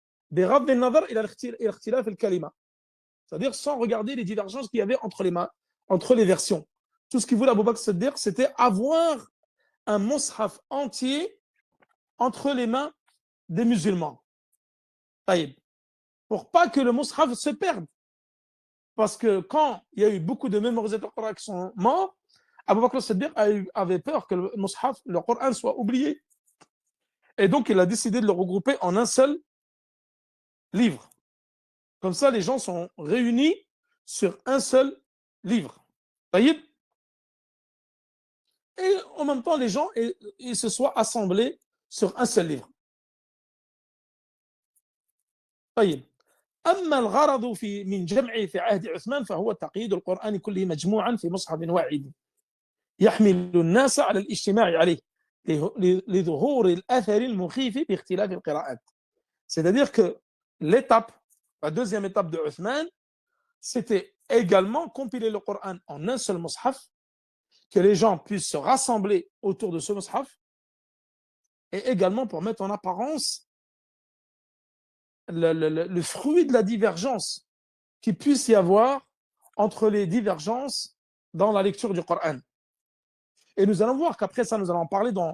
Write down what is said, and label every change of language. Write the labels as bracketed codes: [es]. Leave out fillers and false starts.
[ar] بغض النظر إلى الاختلاف الكلمة. [fr] C'est-à-dire sans regarder les divergences qu'il y avait entre les versions. Tout ce qu'il voulait Abu Bakr as-Siddiq, c'était avoir un mashaf entier entre les mains des musulmans. Pour pas que le mashaf se perde. Parce que quand il y a eu beaucoup de mémorisateurs Coran qui sont morts, Abu Bakr as-Siddiq avait peur que le mushaf, le Coran soit oublié. Et donc il a décidé de le regrouper en un seul livre. Comme ça, les gens sont réunis sur un seul livre. Et en même temps, les gens ils se soient assemblés sur un seul livre. [ar] أما الغرض من جمعه في عهد عثمان فهو تقييد القرآن كله مجموعا في مصحف واحد يحمل الناس على الاجتماع عليه لظهور الأثر المخيف باختلاف القراءات. [fr] C'est-à-dire que la deuxième étape de Uthman, c'était également compiler le Coran en un seul mushaf, que les gens puissent se rassembler autour de ce mushaf, et également pour mettre en apparence le fruit de la divergence qu'il puisse y avoir entre les divergences dans la lecture du Coran. Et nous allons voir qu'après ça, nous allons en parler